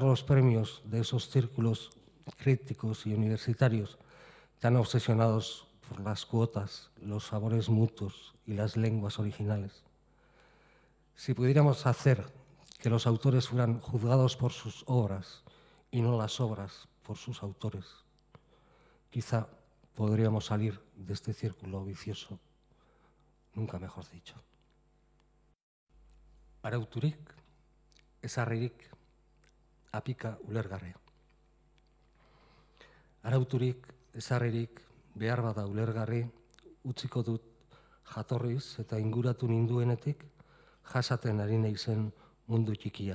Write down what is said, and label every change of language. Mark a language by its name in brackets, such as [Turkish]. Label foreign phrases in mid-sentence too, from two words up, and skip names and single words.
[Spanish] los premios de esos círculos críticos y universitarios tan obsesionados por las cuotas, los favores mutuos y las lenguas originales, si pudiéramos hacer que los autores fueran juzgados por sus obras y no las obras por sus autores, quizá podríamos salir de este círculo vicioso, nunca mejor dicho. [Basque] Arauturik, ezarririk, apika ulergarri. Arauturik, ezarririk, behar bada ulergarri, utziko dut jatorriz eta inguratu ninduenetik, jasaten ari naizen mundu txikia.